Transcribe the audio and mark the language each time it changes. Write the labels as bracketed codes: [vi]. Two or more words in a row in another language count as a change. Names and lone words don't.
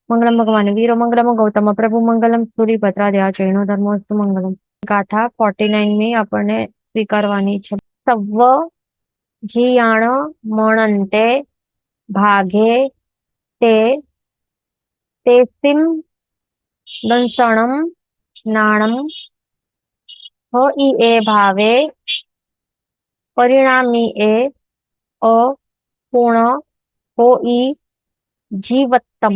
[sa] मंगलम भगवान वीरो मंगलम गौतम प्रभु मंगलम सूर्यभद्रादया जैनो धर्मोस्तु मंगलम। [hi] गाथा 49 में [gu] આપણને સ્વીકારવાની છે। [pra] સવ્વ જીયાણ મણંતે ભાગે તે તેસિમ દંસણમ નાણમ ઈ એ ભાવે પરિણામી એ અપૂર્ણ હોઈ જીવત્તમ।